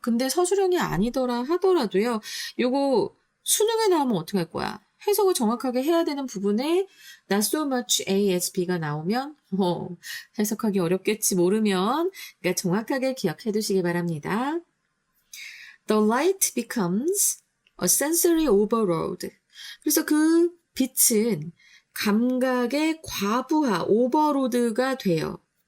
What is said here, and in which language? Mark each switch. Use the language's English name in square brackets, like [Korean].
[Korean] 근데 서술형이 아니더라 하더라도요. 요거 수능에 나오면 어떻게 할 거야? 해석을 정확하게 해야 되는 부분에 not so much A as B가 나오면 해석하기 어렵겠지 모르면 그러니까 정확하게 기억해 두시기 바랍니다. [English] The light becomes a sensory overload. [Korean] 그래서 그 빛은 감각의 과부하, 오버로드가 돼요.